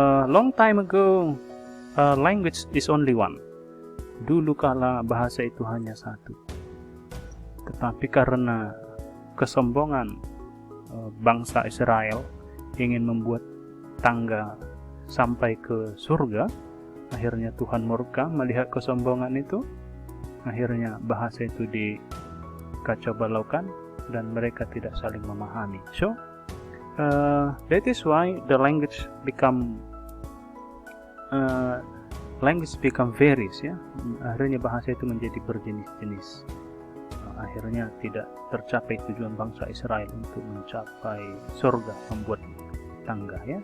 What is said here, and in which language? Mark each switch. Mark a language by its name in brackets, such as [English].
[English] Long time ago, language is only one. [Indonesian] Dulu kala bahasa itu hanya satu. Tetapi karena kesombongan bangsa Israel ingin membuat tangga sampai ke surga, akhirnya Tuhan murka melihat kesombongan itu. Akhirnya bahasa itu dikacau balaukan dan mereka tidak saling memahami. [English] So that is why the language become varies, ya. [Indonesian] Akhirnya bahasa itu menjadi berjenis-jenis. Akhirnya tidak tercapai tujuan bangsa Israel untuk mencapai surga, membuat tangga, ya.